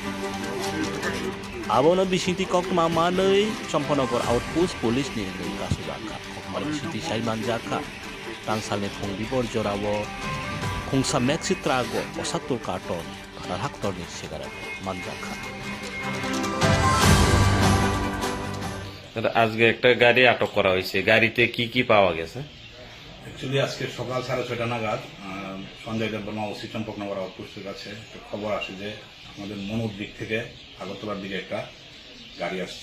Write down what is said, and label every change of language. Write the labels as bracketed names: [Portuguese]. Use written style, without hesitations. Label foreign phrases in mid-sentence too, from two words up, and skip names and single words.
[Kok Borok] Abono bisiti kok mamanei Champanogor outpost police ni kasudaka. Kokmal bisiti Saiman Jaka tangsalne khong dibor jorabo khongsa maxi trago osatur karton patarha kotor ni sigaret manjaka. [Bangla] আজকে একটা গাড়ি আটক করা হয়েছে, গাড়িতে কি কি পাওয়া গেছে? অ্যাকচুয়ালি আজকে সকাল 6:30 নাগাদ সঞ্জয় দেববর্মা ওসি চম্পকনগর আউটপোস্টের কাছে একটা খবর আসে যে আমাদের মনুর দিক থেকে আগরতলার দিকে একটা গাড়ি আসছে।